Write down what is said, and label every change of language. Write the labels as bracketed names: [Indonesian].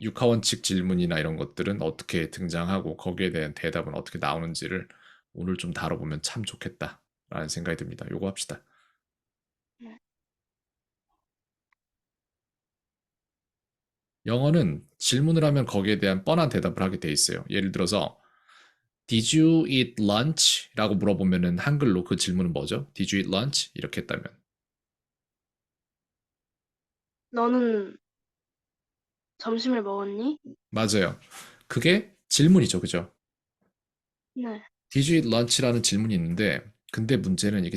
[Korean] 육하원칙 질문이나 이런 것들은 어떻게 등장하고 거기에 대한 대답은 어떻게 나오는지를 오늘 좀 다뤄보면 참 좋겠다라는 생각이 듭니다. 요거 합시다. 네. 영어는 질문을 하면 거기에 대한 뻔한 대답을 하게 돼 있어요. 예를 들어서 [English] Did you eat lunch? [Korean] 라고 물어보면은 한글로 그 질문은 뭐죠? [English] Did you eat lunch? [Korean] 이렇게 했다면 너는 점심을 먹었니? 맞아요. 그게 질문이죠. 그죠? 네. [English] Did you eat lunch [Korean] 라는 질문이 있는데 근데 문제는 이게